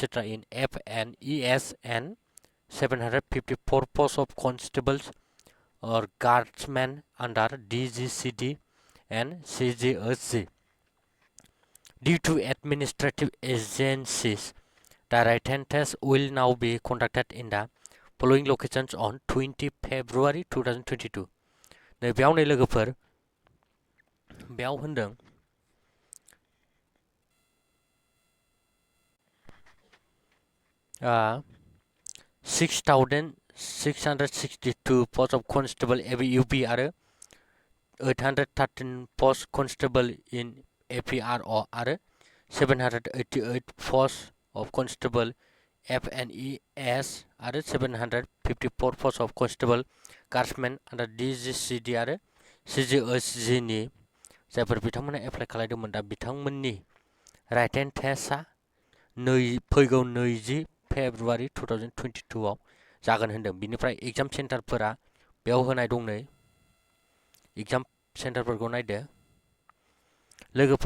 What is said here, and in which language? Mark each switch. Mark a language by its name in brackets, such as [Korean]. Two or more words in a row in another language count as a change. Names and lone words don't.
[English] in FNES, and 754 posts of constables or guardsmen under DGCD and CGSG. Due to administrative agencies, the written test will now be conducted in the following locations on 20 February 2022. [Bodo] नै बेयाव नै लोगोफोर बेयाव होनदों 6,662 [English] posts of constable ABUB [Bodo] आरो 813 [English] post constable in APRO [Bodo] आरो 788 [English] posts of constable FNES [Bodo] आरो 754 [English] posts of constable guardsmen under DGCD [Bodo] आरो CGSG नि जायफोर बिथांमोना एप्लाइ खालामदोंमोन दा बिथांमोननि [English] written testआ [Bodo] फैगौ 20 फेब्रुवारि 2022 आव जागोन होनदों। बिनिफ्राय [English] exam centerफोरा [Bodo] बेयाव होनाय दं नै [English] exam centerफोरखौ [Bodo] नायदो लोगोफोर।